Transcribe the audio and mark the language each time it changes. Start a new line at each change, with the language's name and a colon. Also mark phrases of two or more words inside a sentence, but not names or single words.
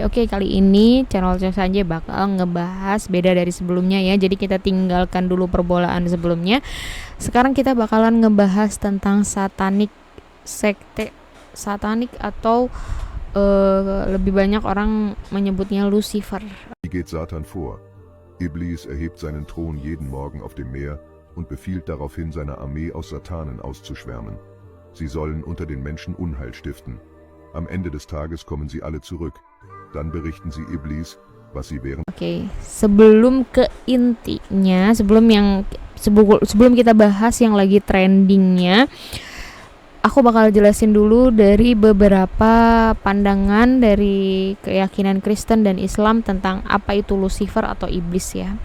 Indonesian: Oke, kali ini channel Choi Sanjay bakal ngebahas beda dari sebelumnya ya. Jadi kita tinggalkan dulu perbolaan sebelumnya. Sekarang kita bakalan ngebahas tentang sekte satanik atau lebih banyak orang menyebutnya Lucifer.
German: Wie geht Satan vor? Iblis erhebt seinen Thron jeden Morgen auf dem Meer und befiehlt daraufhin seiner Armee aus Satanen auszuschwärmen. Sie sollen unter den Menschen Unheil stiften. Am Ende des Tages kommen sie alle zurück. Dann berichten sie Iblis, was sie während...
Indonesian: Oke, sebelum ke intinya, sebelum kita bahas yang lagi trendingnya, aku bakal jelasin dulu dari beberapa pandangan dari keyakinan Kristen dan Islam tentang apa itu Lucifer atau iblis ya.